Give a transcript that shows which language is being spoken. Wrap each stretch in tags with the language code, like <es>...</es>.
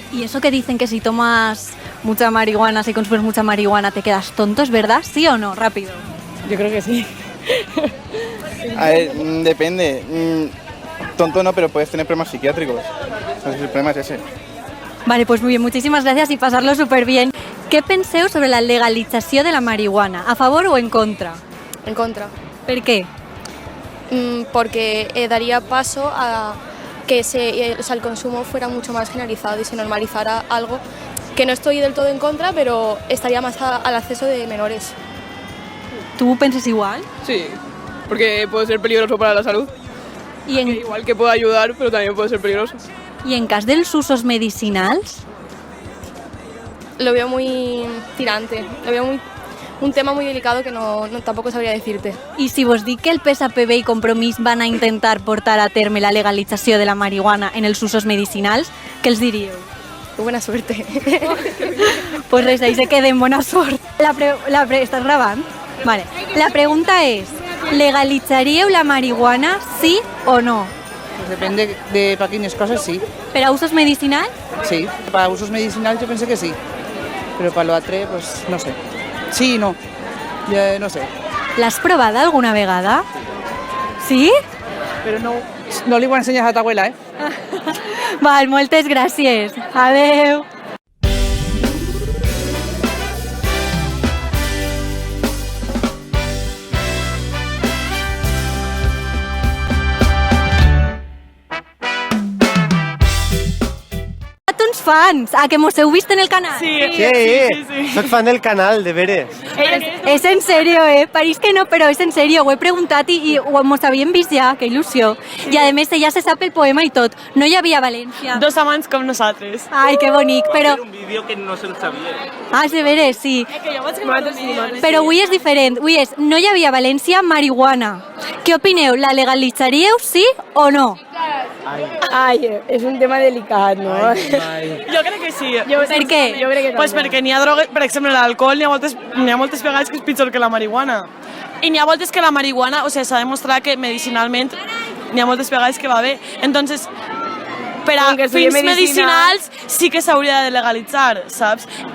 <es>Y eso que dicen que si tomas mucha marihuana, si consumes mucha marihuana, te quedas tonto, ¿es verdad? ¿Sí o no? Rápido. Yo creo que sí. A ver, depende. Tonto no, pero puedes tener problemas psiquiátricos. Entonces el problema es ese. Vale, pues muy bien, muchísimas gracias y pasarlo súper bien.</es> <ca>¿Qué penseu sobre la legalització de la marihuana?</ca> <es>¿A favor o en contra? En contra.</es> <ca>¿Per qué?</ca> <es>Porque daría paso a que el consumo fuera mucho más generalizado y se normalizara algo que no estoy del todo en contra, pero estaría más al acceso de menores. ¿Tú piensas igual? Sí, porque puede ser peligroso para la salud. Igual que puede ayudar, pero también puede ser peligroso.</es> <ca>¿Y en cas dels usos medicinals?</ca> <es>Lo veo muy tirante, lo veo un tema muy delicado que no tampoco sabría decirte.</es> <ca>I si vos dic que el PSPB i Compromís van a intentar portar a terme la legalització de la marihuana en els usos medicinals, què els diríeu?</ca> <es>Buena suerte.</es> <ca>Pues res,</ca> <es>ahí se queden,</es> <ca>buena sort. ¿Estás grabant? Vale. La pregunta es, ¿legalitzaríeu la marihuana, sí o no?</ca> <es>Pues depende de para</es> <ca>quines</ca> <es>cosas, sí.</es> <ca>¿Per a usos medicinals?</ca> <es>Sí, para usos medicinales yo pensé que sí. Pero para lo atre, pues no sé. Sí y no. Ya no sé.</es> <ca>L'has provada alguna vegada? Sí? Pero no le igual ensenyes a ta abuela, ¿eh? Val, moltes gràcies. Adeu. Uns fans, a que mos heu vist en el canal? Sí. Soc fan del canal, de veres. És en serio, París que no, però és en serio, ho he preguntat i mos havíem vist ja, que il·lusió. I a més ja se sap el poema i tot. No hi havia a València. Dos amants com nosaltres. Ai, que bonic, però... Un vídeo que no se'l sabia. Ah, de veres, sí. Però avui és diferent, avui és no hi havia a València marihuana. Què opineu? La legalitzaríeu, sí o no?</ca> <es>Ay, es un tema delicado, ¿no?</es> <ca>Jo crec que sí. Per què? Jo crec que Pues perquè n'hi ha drogues, per exemple, l'alcohol n'hi ha moltes vegades que és pitjor que la marihuana. I n'hi ha voltes que la marihuana, o sigui, s'ha demostrat que medicinalment n'hi ha moltes vegades que va bé. Entonces, per a fins medicinals sí que s'hauria de legalitzar, saps?</ca>